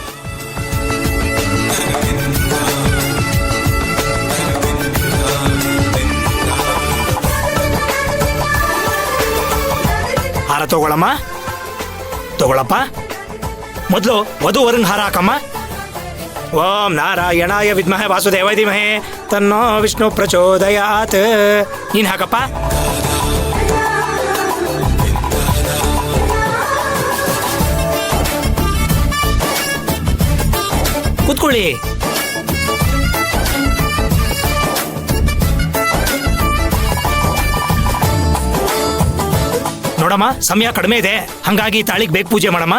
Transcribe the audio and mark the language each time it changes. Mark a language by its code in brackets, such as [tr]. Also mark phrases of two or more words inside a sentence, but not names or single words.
[kn] ಹಾರ ತಗೊಳಪ್ಪ. ಮೊದಲು ವಧುವರನ್ ಹಾರ ಹಾಕಮ್ಮ. [sa] ಓಂ ನಾರಾಯಣಾಯ ವಿದ್ಮಹೇ ವಾಸುದೇವಾಯ ಧೀಮಹಿ ತನ್ನೋ ವಿಷ್ಣು ಪ್ರಚೋದಯಾತ್. [kn] ನೀನ್ ಹಾಕಪ್ಪ. ಕೂತ್ಕೊಳ್ಳಿ. ನೋಡಮ್ಮ, ಸಮಯ ಕಡಿಮೆ ಇದೆ, ಹಂಗಾಗಿ ತಾಳಿಗೆ ಬೇಗ ಪೂಜೆ ಮಾಡಮ್ಮ.